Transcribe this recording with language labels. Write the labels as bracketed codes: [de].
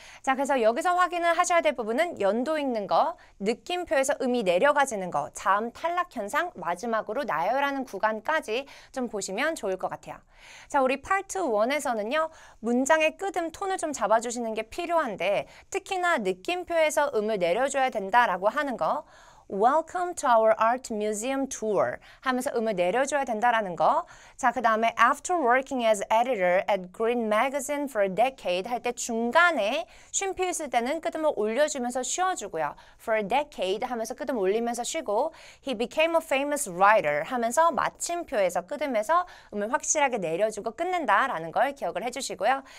[ko] 자, 그래서 여기서 확인을 하셔야 될 부분은 연도 읽는 거, 느낌표에서 음이 내려가지는 거, 자음 탈락 현상, 마지막으로 나열하는 구간까지 좀 보시면 좋을 것 같아요. 자, 우리 파트 1에서는요. 문장의 끄듬 톤을 좀 잡아주시는 게 필요한데 특히나 느낌표에서 음을 내려줘야 된다라고 하는 거 [en] Welcome to our art museum tour [ko] 하면서 음을 내려줘야 된다라는 거. 자, 그 다음에 [en] After working as editor at Green Magazine for a decade [ko] 할 때 중간에 쉼표 있을 때는 끄듬을 올려주면서 쉬어주고요. [en] For a decade [ko] 하면서 끄듬 올리면서 쉬고 [en] He became a famous writer [ko] 하면서 마침표에서 끄듬에서 음을 확실하게 내려주고 끊는다라는 걸 기억을 해주시고요.